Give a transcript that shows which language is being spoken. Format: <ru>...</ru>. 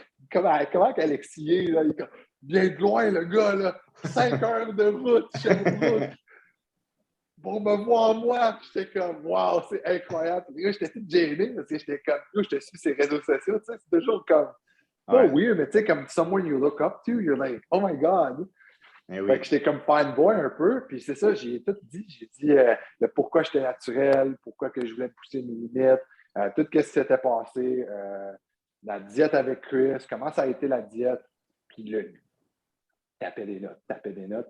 <fr>Comment qu'Alexis est, là, il vient de loin, le gars, là. 5 heures de route, Sherbrooke, pour me voir moi. J'étais comme, wow, c'est incroyable. Puis là, j'étais tout gêné parce que j'étais comme, je te suis sur les réseaux sociaux, tu sais, c'est toujours comme, Pas weird, mais tu sais, comme</fr> <en>someone you look up to, you're like, oh my God.</en> <fr>Fait que j'étais comme fanboy un peu, puis c'est ça, j'ai tout dit. J'ai dit le pourquoi j'étais naturel, pourquoi que je voulais pousser mes limites, tout ce qui s'était passé, la diète avec Chris, comment ça a été la diète, puis le tapait des notes.</fr>